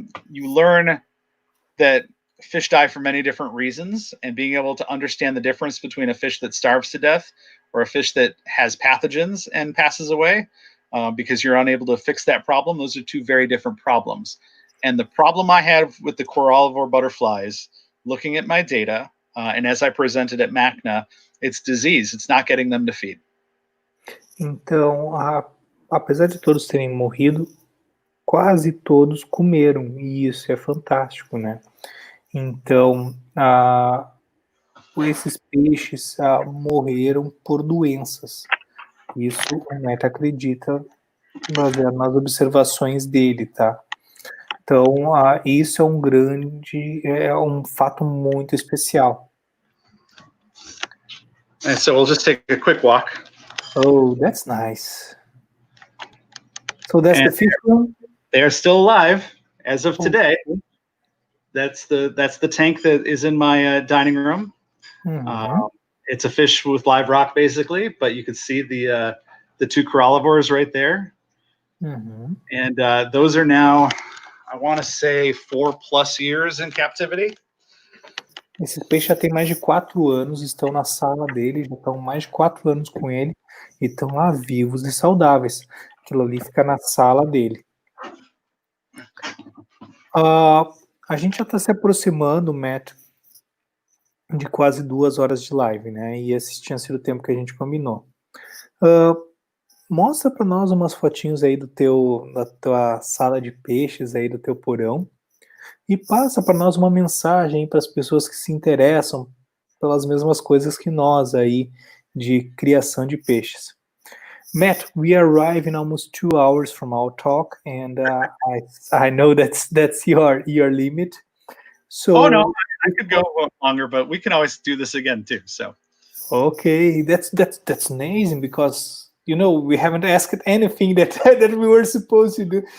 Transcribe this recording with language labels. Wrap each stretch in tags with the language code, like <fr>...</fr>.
<en>You learn that fish die for many different reasons, and being able to understand the difference between a fish that starves to death or a fish that has pathogens and passes away because you're unable to fix that problem. Those are two very different problems. And the problem I have with the corallivore butterflies, looking at my data, and as I presented at MACNA, it's disease. It's not getting them to feed.</en> <pt>Então, apesar de todos terem morrido, quase todos comeram, e isso é fantástico, né? Então, esses peixes morreram por doenças. Isso o Matt acredita baseado nas observações dele, tá? Então, isso é um fato muito especial.</pt> <en>And so we'll just take a quick walk. Oh, that's nice. So that's the fish room? They are still alive as of today. That's the tank that is in my dining room. It's a fish with live rock, basically, but you can see the two corallivores right there. And those are now, I want to say, 4+ years in captivity.</en> <pt>Esses peixes já tem mais de 4 anos, estão na sala dele, já estão mais de 4 anos com ele, e estão lá vivos e saudáveis. Aquilo ali fica na sala dele. A gente já está se aproximando, Matt, de quase 2 horas de live, né? E esse tinha sido o tempo que a gente combinou. Mostra para nós umas fotinhos aí da tua sala de peixes aí, do teu porão, e passa para nós uma mensagem para as pessoas que se interessam pelas mesmas coisas que nós aí de criação de peixes.</pt> <en>Matt, we arrive in almost 2 hours from our talk, and I know that's your limit. So, oh no, I could go longer, but we can always do this again too. So, okay, that's amazing, because you know we haven't asked anything that we were supposed to do.</en>